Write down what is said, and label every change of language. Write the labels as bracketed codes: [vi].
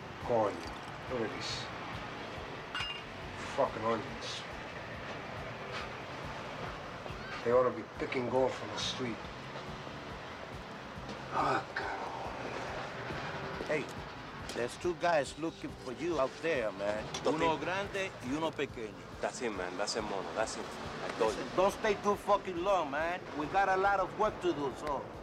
[en] Onion. Look at this. Fucking onions. They ought to be picking gold from the street. Fuck. Hey, there's two guys looking for you out there, man. [es] Uno grande y uno pequeño. [en] That's him, man. That's him, mono. That's him. I told you. Don't stay too fucking long, man. We got a lot of work to do, so.